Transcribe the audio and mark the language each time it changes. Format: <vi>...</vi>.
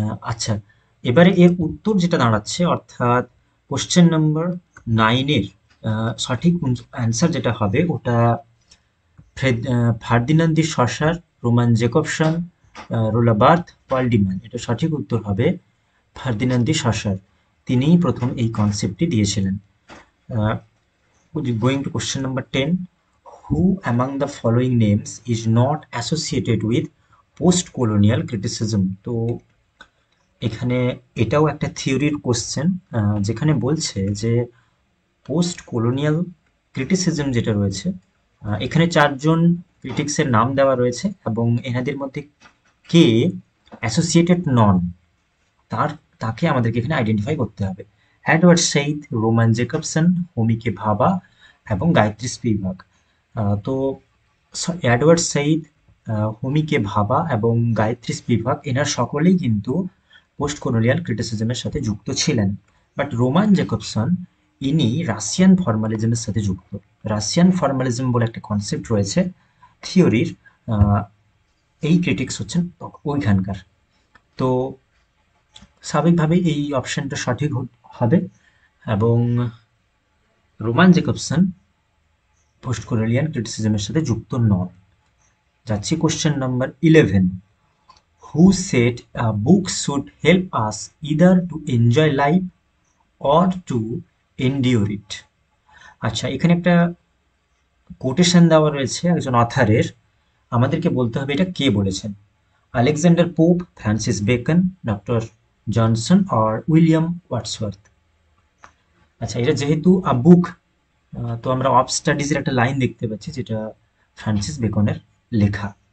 <bn>আচ্ছা, এবারে এর উত্তর যেটা দাঁড়াচ্ছে, অর্থাৎ কোশ্চেন নাম্বার 9-এর সঠিক অ্যান্সার যেটা হবে, ওটা ফার্দিনান্দ দি সসার, রোমান জেকবসন, রোলা বার্থ, পল ডিম্যান। এটা সঠিক উত্তর হবে ফার্দিনান্দ দি সসার। তিনিই প্রথম এই কনসেপ্টটি দিয়েছিলেন।</bn> <en>Going to question number 10। Who among the following names is not associated with post-colonial criticism?</en> <bn>তো এখানে এটাও একটা থিওরির কোশ্চেন, যেখানে বলছে যে পোস্ট কলোনিয়াল ক্রিটিসিজম যেটা রয়েছে, এখানে চারজন ক্রিটিক্সের নাম দেওয়া রয়েছে, এবং এনাদের মধ্যে কে অ্যাসোসিয়েটেড নন, তাকে আমাদেরকে এখানে আইডেন্টিফাই করতে হবে। এডওয়ার্ড সেইদ, রোমান জেকবসন, হোমিকে ভাবা এবং গায়ত্রী স্পিভাক। তো এডওয়ার্ড সেইদ, হোমি কে ভাবা এবং গায়ত্রী স্পিভাক এনার সকলেই কিন্তু পোস্ট কলোনিয়াল ক্রিটিসিজমের সাথে যুক্ত ছিলেন। বাট রোমান জ্যাকবসন ইনি রাশিয়ান ফর্মালিজমের সাথে যুক্ত। রাশিয়ান ফর্মালিজম বলে একটা কনসেপ্ট রয়েছে থিওরির, এই ক্রিটিক্স হচ্ছেন ওইখানকার। তো স্বাভাবিকভাবেই এই অপশনটা সঠিক হবে এবং রোমান জ্যাকবসন পোস্ট কলোনিয়াল ক্রিটিসিজমের সাথে যুক্ত নন। যাচ্ছি</bn> <en>Question number 11, who said a book should help us either to enjoy life or to endure it?</en> <bn>আচ্ছা, এখানে একটা কোটেশন দেওয়া রয়েছে একজন অথারের, আমাদেরকে বলতে হবে এটা কে বলেছেন। Alexander pope, Francis Bacon, doctor Johnson আর উইলিয়াম ওয়ার্ডসওয়ার্থ। আচ্ছা, এটা যেহেতু আ বুক, তো আমরা অফ স্টাডিজের একটা লাইন দেখতে পাচ্ছি যেটা ফ্রান্সিস বেকনের লেখা।</bn>